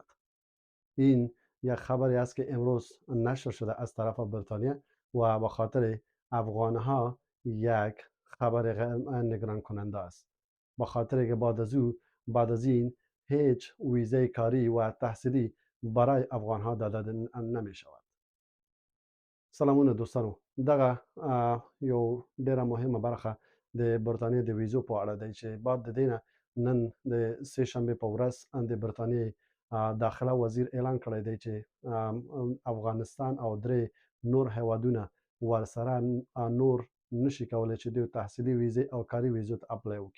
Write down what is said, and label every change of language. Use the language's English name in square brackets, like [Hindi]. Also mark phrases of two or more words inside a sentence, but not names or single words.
[Persian] این یک خبری است که امروز نشر شده از طرف بریتانیا و به خاطر افغانها یک خبر نگران کننده است، به خاطر که بعد از این هیچ ویزه کاری و تحصیلی برای افغانها داده نمی شود. [Pashto] سلامونه دوستانو، دغه یو ډیره مهمه برخه د بریتانیا د ویزو په اړه دی چې بعد د دینه نن د سه شنبه په ورځ د بریتانیا داخله وزیر اعلان کړی دی چې افغانستان او درې نور هیوادونه ورسره نور نشي کولای چې د تحصیلي ویزه او کاري ویزو ته اپلای وکړي.